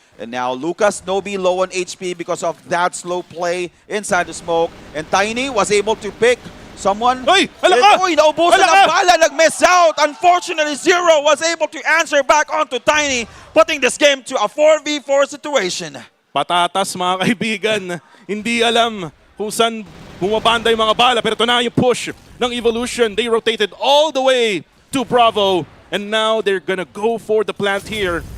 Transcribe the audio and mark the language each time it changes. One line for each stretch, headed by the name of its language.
English: And now Lucas Nobi low on HP because of that slow play inside the smoke. And Tiny was able to pick someone.
Filipino: Uy! Halaka! Uy, naubusan ng bala, nag-miss out.
English: Unfortunately, Zero was able to answer back onto Tiny, putting this game to a 4v4 situation.
Filipino: Patatas mga kaibigan. Hindi alam kung saan bumabanda yung mga bala. Pero ito na yung push ng Evolution.
English: They rotated all the way to Bravo. And now they're gonna go for the plant here.